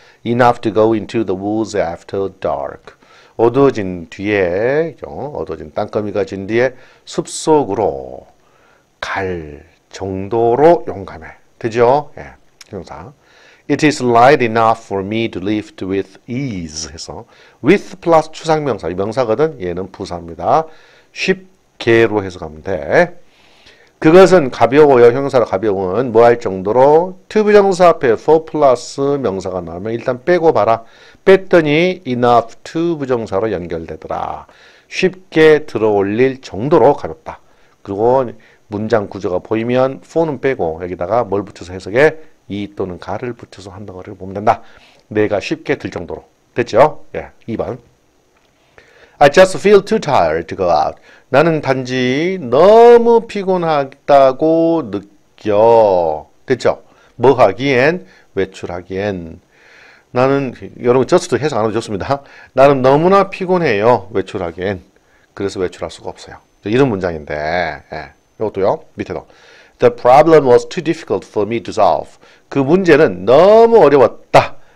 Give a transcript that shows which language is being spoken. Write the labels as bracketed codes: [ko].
[en] Enough to go into the woods after dark. [ko] 어두워진 뒤에, 어두워진 땅거미가 진 뒤에 숲속으로 갈 정도로 용감해. 되죠? 예, 형용사. [en] It is light enough for me to lift with ease [ko] 해서 with 플러스 추상명사. 이 명사거든. 얘는 부사입니다. 쉽게로 해석하면 돼. 그것은 가벼워요. 형용사로 가벼운 뭐 할 정도로 to 부정사 앞에 for 플러스 명사가 나오면 일단 빼고 봐라. 뺐더니 enough to 부정사로 연결되더라. 쉽게 들어올릴 정도로 가볍다. 그리고 문장 구조가 보이면 for는 빼고 여기다가 뭘 붙여서 해석해? 이 또는 가를 붙여서 한다는 걸 보면 된다. 내가 쉽게 들 정도로. 됐죠? 예, 2번. [en] I just feel too tired to go out. [ko] 나는 단지 너무 피곤하다고 느껴. 됐죠? 뭐 하기엔? 외출하기엔. 나는, 여러분, just도 해석 안 해도 좋습니다. 나는 너무나 피곤해요. 외출하기엔. 그래서 외출할 수가 없어요. 이런 문장인데, 예. 이것도요, 밑에도. [en] The problem was too difficult for me to solve. [ko] 그 문제는 너무 어려웠다.